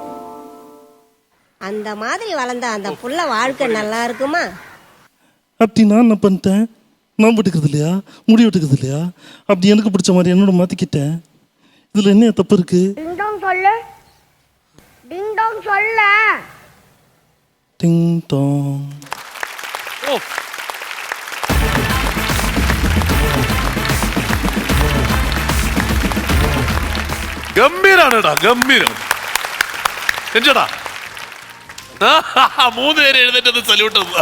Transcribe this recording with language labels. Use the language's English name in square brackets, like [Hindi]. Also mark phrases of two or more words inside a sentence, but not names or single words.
[Tamil] அந்த மாதிரி வளர்ந்த அந்த புள்ள வாழ்க்கை நல்லா இருக்குமா? அப்படி நான் என்ன பண்ணிட்டேன்? நான் விட்டுக்கிறது இல்லையா, முடி விட்டுக்கிறது இல்லையா? அப்படி எனக்கு பிடிச்ச மாதிரி என்னோட மாத்திக்கிட்டேன். இதுல என்ன தப்பு இருக்கு? ടിങ് ടോങ്. [Malayalam] ഓ ഗംഭീരാണ് കേട്ടാ, ഗംഭീരം. ചെഞ്ചേട്ടാ 3 പേര് എഴുന്നേറ്റത് സല്യൂട്ട്.